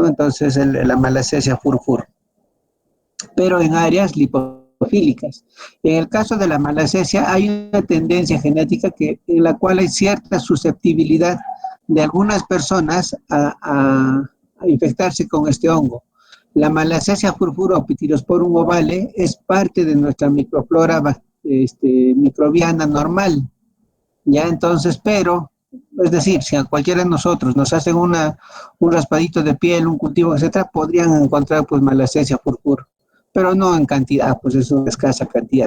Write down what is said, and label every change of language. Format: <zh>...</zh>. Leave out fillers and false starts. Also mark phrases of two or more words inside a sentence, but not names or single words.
<es>Entonces la Malacesia furfur, pero en áreas lipofílicas. En el caso de la malacesia hay una tendencia genética en la cual hay cierta susceptibilidad de algunas personas a infectarse con este hongo. La Malacesia furfura o Pitirosporum ovale es parte de nuestra microflora microbiana normal, ya. Entonces, pero, es decir, si a cualquiera de nosotros nos hacen un raspadito de piel, un cultivo, etcétera, podrían encontrar pues Malacesia furfura, pero no en cantidad, pues es una escasa cantidad.</es>